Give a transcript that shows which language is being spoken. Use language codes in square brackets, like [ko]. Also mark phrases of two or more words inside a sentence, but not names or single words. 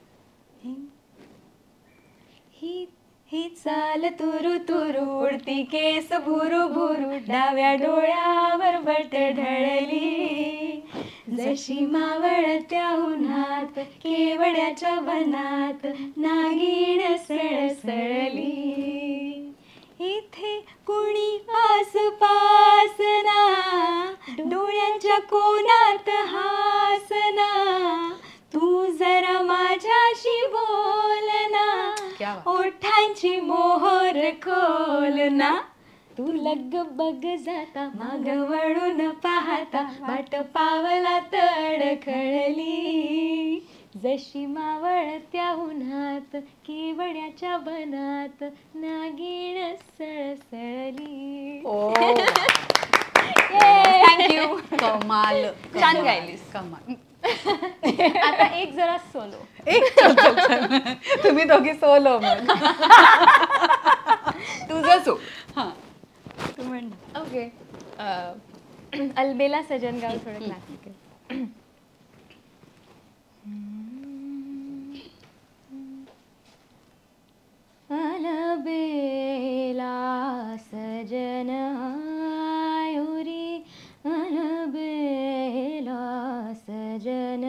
[mr] ही चाल तुरु तुरु उडती केस भुरु भुरु डाव्या डोळ्यावर बट ढळली जशी मावळत्या उन्हात केवड्याच्या वनात नागिण सळसळली इथे कुणी आसपास ना डोळ्यांच्या कोनात हासना तू जरा माझ्याशी बोल ना [hi] क्या बात. [mr] ओठांची मोहर खोल ना तू लग बग जाता माग वळून पाहता वाट पावलात अडखळली जशी मावळत्या उन्हात केवड्याच्या बनात नागिण सळसळली. थँक्यू. कमाल. छान गायलीस. कमाल. आता एक जरा सोलो. एक चल चल चल. तुम्ही दोघी सोलो मग. तुझं सो. हां. तू म्हण. ओके. अलबेला सजन गाव थोडं क्लासिकल. [hi] अलबेला सजन आयुरी अलबेला सजन